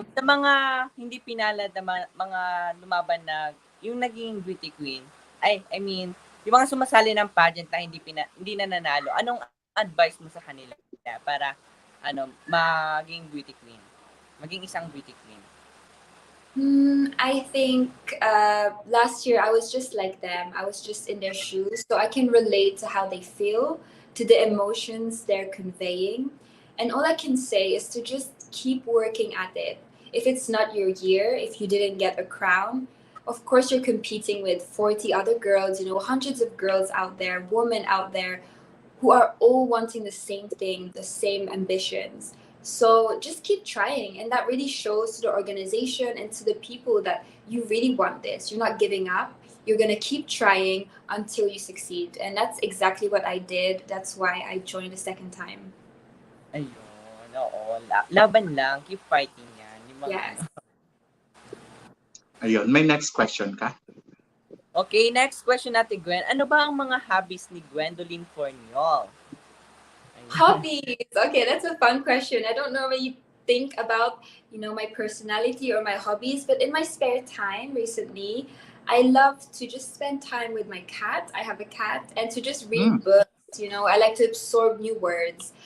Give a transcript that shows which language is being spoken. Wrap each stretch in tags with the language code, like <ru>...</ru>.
<tl>Sa mga hindi pinalad na mga lumaban na, yung naging beauty queen,</tl> <en>I mean,</en> <tl>yung mga sumasali ng pageant na hindi na nanalo, anong advice mo sa kanila para, maging beauty queen? Maging isang beauty queen?</tl> <en>I think last year I was just like them. I was just in their shoes. So I can relate to how they feel, to the emotions they're conveying. And all I can say is to just keep working at it. If it's not your year, if you didn't get a crown, of course you're competing with 40 other girls, hundreds of girls out there, women out there who are all wanting the same thing, the same ambitions. So just keep trying. And that really shows to the organization and to the people that you really want this. You're not giving up. You're going to keep trying until you succeed. And that's exactly what I did. That's why I joined a second time.</en> <tl>Ayun, oo. Laban lang,</tl> <en>keep fighting</en> <tl>yan. Yung mga,</tl> <en>Yes.</en> <tl>Ayun. May next question ka?</tl> <en>Okay, next question natin, Gwen.</en> <tl>Ano ba ang mga hobbies ni Gwendolyn Fourniol?</tl> <en>Hobbies. Okay, that's a fun question. I don't normally think about, my personality or my hobbies, but in my spare time recently, I love to just spend time with my cat. I have a cat, and to just read books. I like to absorb new words.</en>